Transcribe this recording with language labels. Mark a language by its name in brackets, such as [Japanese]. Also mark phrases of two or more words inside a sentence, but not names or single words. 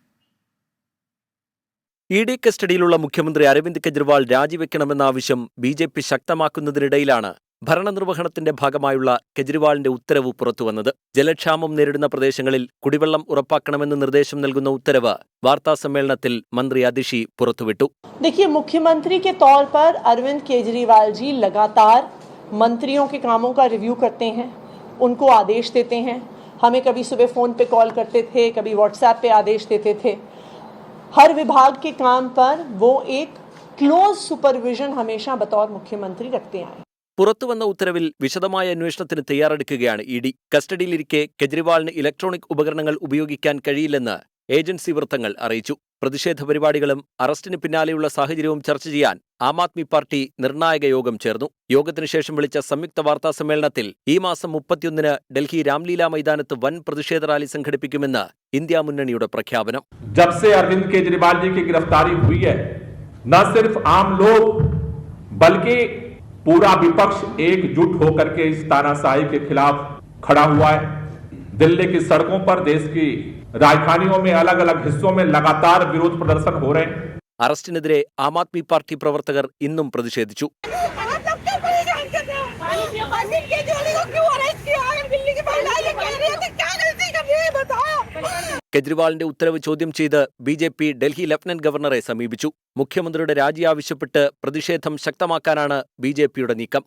[Malayalam] ED കസ്റ്റഡിയിലുള്ള മുഖ്യമന്ത്രി അരവിന്ദ് കെജ്രിവാൾ രാജിവെക്കണമെന്ന ആവശ്യം BJP ശക്തമാക്കുന്നതിനിടയിലാണ് ഭരണനിർവഹണത്തിന്റെ ഭാഗമായുള്ള കെജ്രിവാളിന്റെ ഉത്തരവ് പുറത്തുവന്നത്. ജലക്ഷാമം നേരിടുന്ന പ്രദേശങ്ങളിൽ കുടിവെള്ളം ഉറപ്പാക്കണമെന്ന് നിർദ്ദേശം നൽകുന്ന ഉത്തരവ് വാർത്താസമ്മേളനത്തിൽ മന്ത്രി അതിഷി പുറത്തുവിട്ടു. [Hindi] देखिए, मुख्यमंत्री के तौर पर अरविंद केजरीवाल जी लगातार मंत्रियों के कामों का रिव्यू करते हैं, उनको आदेश देते हैं. हमें कभी सुबह फोन पे कॉल करते थे, कभी व्हाट्सएप पे आदेश देते थे. हर विभाग के काम पर वो एक [English] close supervision [Hindi] हमेशा बतौर मुख्यमंत्री रखते आए. [Malayalam] പുറത്തുവന്ന ഉത്തരവിൽ വിശദമായ അന്വേഷണത്തിന് തയ്യാറെടുക്കുകയാണ് ഇഡി. കസ്റ്റഡിയിലിരിക്കെ കെജ്രിവാളിന് ഇലക്ട്രോണിക് ഉപകരണങ്ങൾ ഉപയോഗിക്കാൻ കഴിയില്ലെന്ന് ഏജൻസി വൃത്തങ്ങൾ അറിയിച്ചു. പ്രതിഷേധ പരിപാടികളും അറസ്റ്റിന് പിന്നാലെയുള്ള സാഹചര്യവും ചർച്ച ചെയ്യാൻ ആം ആദ്മി പാർട്ടി നിർണായക യോഗം ചേർന്നു. യോഗത്തിനു ശേഷം വിളിച്ച സംയുക്ത വാർത്താ സമ്മേളനത്തിൽ ഈ മാസം 31-ന് ഡൽഹി രാംലീല മൈതാനത്ത് വൻ പ്രതിഷേധ റാലി സംഘടിപ്പിക്കുമെന്ന് ഇന്ത്യ മുന്നണിയുടെ പ്രഖ്യാപനം. [Hindi] जब से अरविंद केजरीवाल जी की गिरफ्तारी हुई है, न सिर्फ आम लोग बल्कि पूरा विपक्ष एकजुट होकर के इस तानाशाही के खिलाफ खड़ा हुआ है। दिल्ली की सड़कों पर, देश की राजधानियों में, अलग अलग हिस्सों में लगातार विरोध प्रदर्शन हो रहे हैं। [Malayalam] അറസ്റ്റിനെതിരെ ആം ആദ്മി പാർട്ടി പ്രവർത്തകർ ഇന്നും പ്രതിഷേധിച്ചു. കെജ്രിവാളിന്റെ ഉത്തരവ് ചോദ്യം ചെയ്ത് ബി.ജെ.പി. ഡൽഹി ലഫ്റ്റനന്റ് ഗവർണറെ സമീപിച്ചു. മുഖ്യമന്ത്രിയുടെ രാജി ആവശ്യപ്പെട്ട് പ്രതിഷേധം ശക്തമാക്കാനാണ് ബി.ജെ.പിയുടെ നീക്കം.